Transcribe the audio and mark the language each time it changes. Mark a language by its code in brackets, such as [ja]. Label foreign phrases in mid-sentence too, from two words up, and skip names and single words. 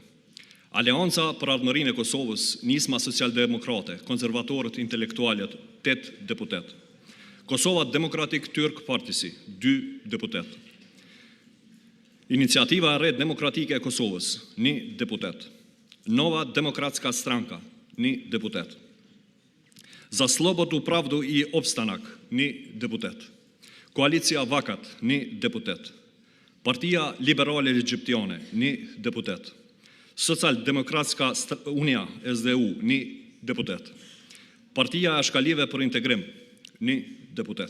[sq] Aleanca për Ardhmërinë e Kosovës, Nisma Socialdemokrate, Konservatorët Intelektualët, 8 deputet. Kosova Demokratik Tyrk Partisi, 2 deputet. Iniciativa e Red Demokratike e Kosovës, 1 deputet. Nova Demokratska Stranka, 1 deputet. Za Slobodu, Pravdu i Opstanak, 1 deputet. Koalicia Vakat, 1 deputet. Partia Liberale Egjiptiane, 1 deputet. Social-Demokratska Unia, SDU, 1 deputet. Partia e Shkalive për Integrim, 1 deputet.